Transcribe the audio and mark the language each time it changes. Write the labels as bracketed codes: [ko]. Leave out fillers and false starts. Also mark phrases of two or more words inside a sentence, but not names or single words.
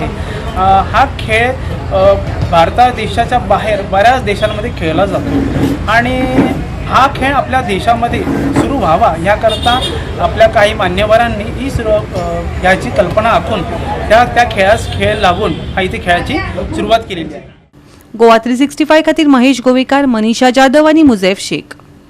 [mr] हा खेळ भारत देशाच्या बाहेर बऱ्याच देशांमध्ये खेळला जातो आणि हा खेळ आपल्या देशामध्ये सुरू व्हावा याकरता आपल्या काही मान्यवरांनी ह्याची कल्पना आखून त्या खेळास खेळ लागून हा इथे खेळाची सुरुवात केलेली आहे। [kok] गोवा 365 खातीर महेश गोवेकार, मनीषा जाधव आणि मुझैफ शेख।